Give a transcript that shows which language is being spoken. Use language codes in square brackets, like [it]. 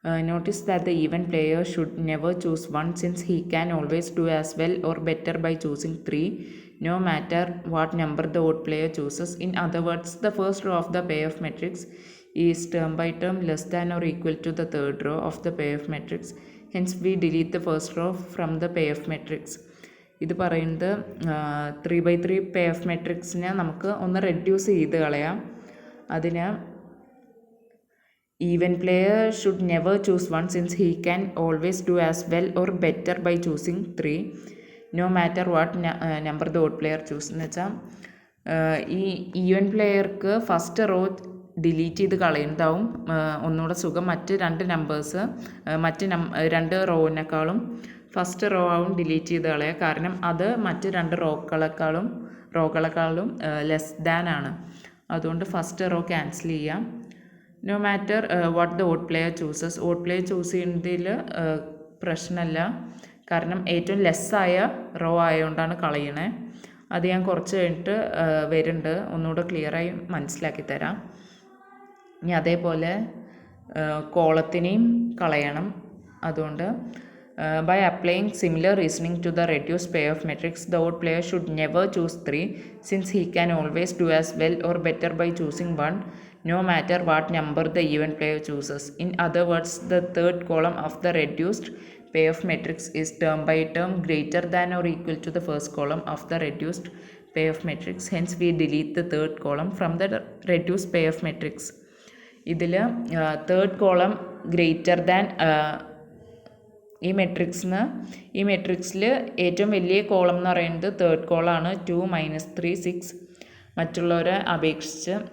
[en] Notice that the even player should never choose 1 since he can always do as well or better by choosing 3, no matter what number the odd player chooses. In other words, the first row of the payoff matrix is term by term less than or equal to the third row of the payoff matrix. Hence, we delete the first row from the payoff matrix. [ml] ഇത് പറയുന്നത് 3/3 payoff matrixനെ നമുക്ക് ഒന്ന് reduce ചെയ്ത് കളയാം. [en] അതിന് even player should never choose 1 since he can always do as well or better by choosing 3, no matter what number the odd player choose. [ml] എന്ന് വെച്ചാൽ ഈ ഈവൻ പ്ലെയർക്ക് ഫസ്റ്റ് റോ ഡിലീറ്റ് ചെയ്ത് കളയുന്നതാവും ഒന്നുകൂടെ സുഖം. മറ്റ് 2 നമ്പേഴ്സ് രണ്ട് റോവിനേക്കാളും ഫസ്റ്റ് റോ ആവും delete ചെയ്ത് കളയുക. കാരണം അത് മറ്റ് 2 റോകളെക്കാളും ലെസ് ദാൻ ആണ്. അതുകൊണ്ട് ഫസ്റ്റ് റോ ക്യാൻസൽ ചെയ്യാം. [en] No matter what the odd player chooses. [ml] Odd player choose ചെയ്യുന്നതിൽ പ്രശ്നമല്ല, കാരണം ഏറ്റവും ലെസ്സായ റോ ആയതുകൊണ്ടാണ് കളയണേ. അത് ഞാൻ കുറച്ച് കഴിഞ്ഞിട്ട് വരുന്നുണ്ട്, ഒന്നുകൂടെ ക്ലിയറായി മനസ്സിലാക്കി തരാം. ഇനി അതേപോലെ കോളത്തിനെയും കളയണം. [en] അതുകൊണ്ട് by applying similar reasoning to the reduced payoff matrix, the odd player should never choose 3 since he can always do as well or better by choosing 1, no matter what number the even player chooses. In other words, the third column of the reduced payoff matrix is term by term greater than or equal to the first column of the reduced payoff matrix. Hence, we delete the third column from the reduced payoff matrix. [ml] ഇതിൽ third column greater than ഈ മെട്രിക്സിൽ ഏറ്റവും വലിയ column എന്ന് പറയുന്നത് third കോളമാണ്. 2 - 3 6 മറ്റുള്ളവരെ അപേക്ഷിച്ച്.